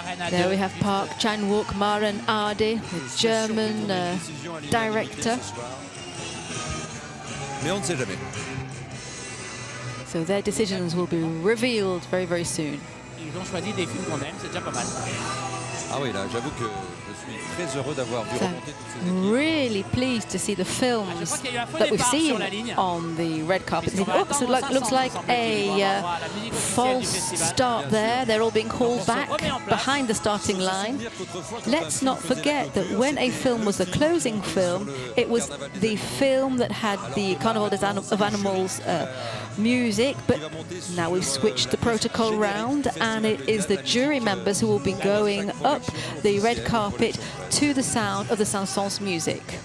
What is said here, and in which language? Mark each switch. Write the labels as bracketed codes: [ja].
[en] There we have Park Chan-wook, Maren Ade, the German director. So their decisions will be revealed very, very soon. [fr] Ils ont choisi des films qu'on aime, c'est déjà pas mal. Ah oui, là, j'avoue que je suis très heureux d'avoir vu remonter toutes ces équipes. [en] Really pleased to see the films that we've seen on the red carpet. Oops, it looks like a false start there. They're all being called back behind the starting line. Let's not forget that when a film was a closing film, it was the film that had the Carnival of Animals music, but now we've switched the protocol round, and it is the jury members who will be going up the red carpet to the sound of the Saint-Saëns music.